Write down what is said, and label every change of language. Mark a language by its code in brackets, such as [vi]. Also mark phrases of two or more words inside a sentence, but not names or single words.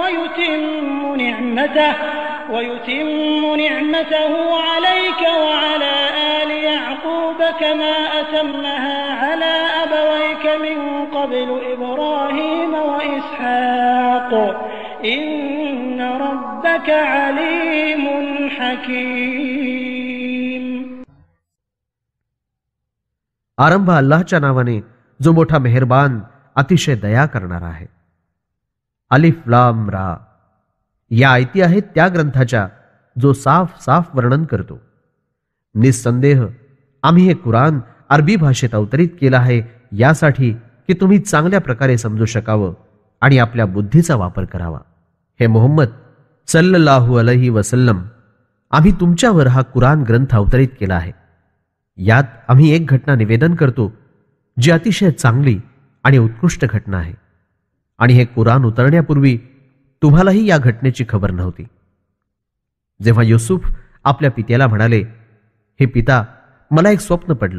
[ar] ويتم نعمته عليك وعلى آل يعقوب كما أتمها على أبويك من قبل إبراهيم وإسحاق إن ربك عليم حكيم. [mr] आरंभ अल्लाहच्या नावाने जो मोठा मेहरबान अतिशय दया करणारा आहे. [ar] ألف لام را [mr] या आयती आहेत त्या ग्रंथाच्या जो साफ साफ वर्णन करतो. निस्संदेह आम्ही हे कुराण अरबी भाषेत अवतरित केलं आहे यासाठी की तुम्ही चांगल्या प्रकारे समजू शकावं आणि आपल्या बुद्धीचा वापर करावा. हे मुहम्मद [ar] صلى الله عليه وسلم, [mr] आम्ही तुमच्यावर हा कुराण ग्रंथ अवतरित केला आहे. यात आम्ही एक घटना निवेदन करतो जी अतिशय चांगली आणि उत्कृष्ट घटना आहे. आणि हे कुराण उतरण्यापूर्वी तुम्हालाही या घटनेची खबर नव्हती. जेव्हा युसुफ आपल्या पित्याला म्हणाले, हे पिता, मला एक स्वप्न पडलं.